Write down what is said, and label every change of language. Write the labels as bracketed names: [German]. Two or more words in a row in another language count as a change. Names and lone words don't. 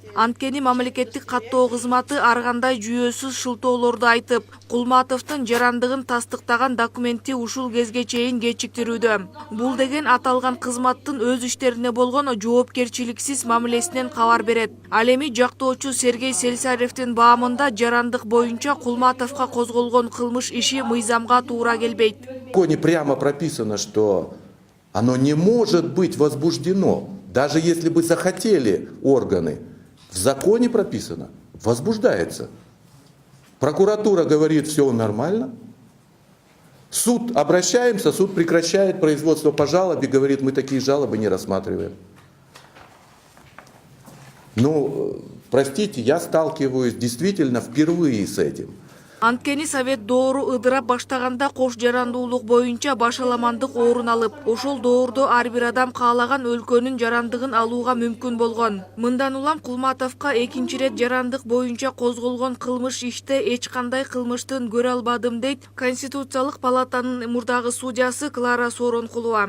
[Kyrgyz] Анткени мамлекеттик каттоо кызматы ар кандай жүйөсүз шылтоолорду айтып, Кулматовдун жарандыгын тастыктаган документти ушул кезге чейин кечиктирүүдө. Бул деген аталган кызматтын өз иштерине болгон жоопкерчиликсиз мамилесинен кабар берет. Ал эми жактоочу Сергей Селисаревдин баамында жарандык боюнча Кулматовго козголгон кылмыш иши мыйзамга туура келбейт. [Russian] В законе прямо прописано, что оно не может быть возбуждено, даже если бы захотели органы. В законе прописано, возбуждается. Прокуратура говорит, все нормально. Суд, обращаемся, суд прекращает производство по жалобе, говорит, мы такие жалобы не рассматриваем. Ну, простите, я сталкиваюсь действительно впервые с этим. [Kyrgyz] Анткени Совет доору ыдырап баштаганда кош жарандуулук боюнча башаламандык орун алып, ошол доордо ар бир адам каалаган өлкөнүн жарандыгын алууга мүмкүн болгон. Мындан улам Кулматовго экинчи ирет жарандык боюнча козголгон кылмыш иште эч кандай кылмыштын көрө албадым дейт Конституциялык палатанын мурдагы судьясы Клара Сооронкулова.